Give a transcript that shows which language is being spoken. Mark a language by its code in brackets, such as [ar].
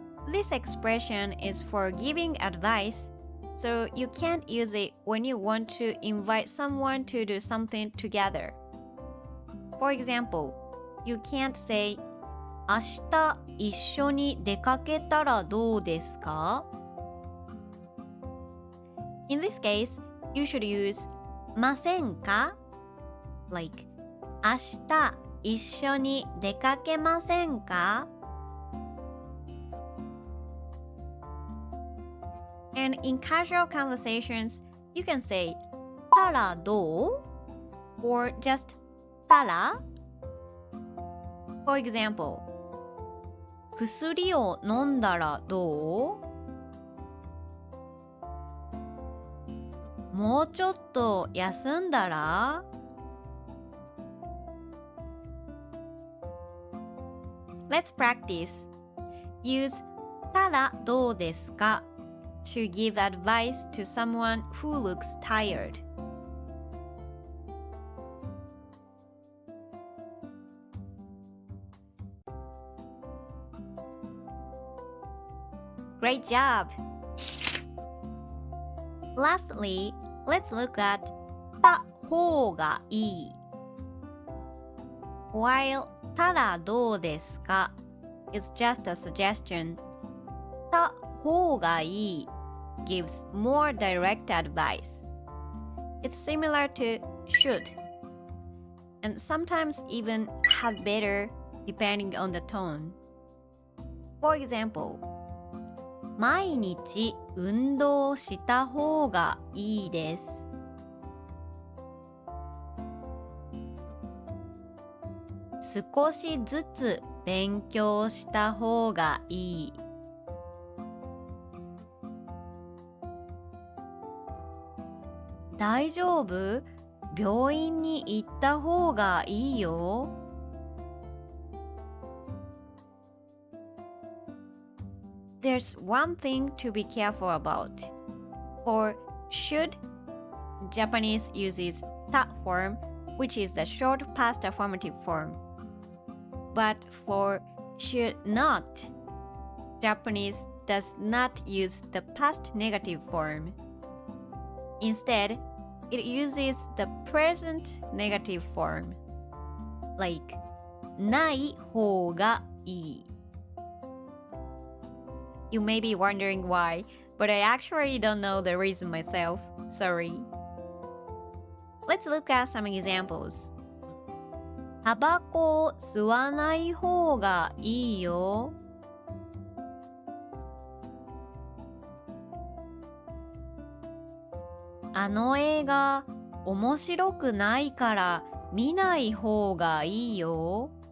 [en] This expression is for giving advice, so you can't use it when you want to invite someone to do something together. For example, you can't say, [ja] 明日一緒に出かけたらどうですか? [en] In this case, you should use ませんか? [ja] Like, 明日一緒に出かけませんか? [en] And in casual conversations, you can say たらどう? Or just たら? For example, [ja] 薬を飲んだらどう? もうちょっと休んだら? [en] Let's practice. Use たらどうですか? to give advice to someone who looks tired. Great job! Lastly, let's look at た方がいい. While たらどうですか is just a suggestion, た方がいい gives more direct advice. It's similar to should, and sometimes even had better depending on the tone. For example, [ja] 毎日運動した方がいいです。少しずつ勉強した方がいい。大丈夫？病院に行った方がいいよ。 [en] There's one thing to be careful about. For should, Japanese uses た form, which is the short past affirmative form. But for should not, Japanese does not use the past negative form. Instead, it uses the present negative form, like ない方がいい. You may be wondering why, but I actually don't know the reason myself. Sorry. Let's look at some examples. [ja] タバコを吸わない方がいいよ。あの映画面白くないから見ない方がいいよ。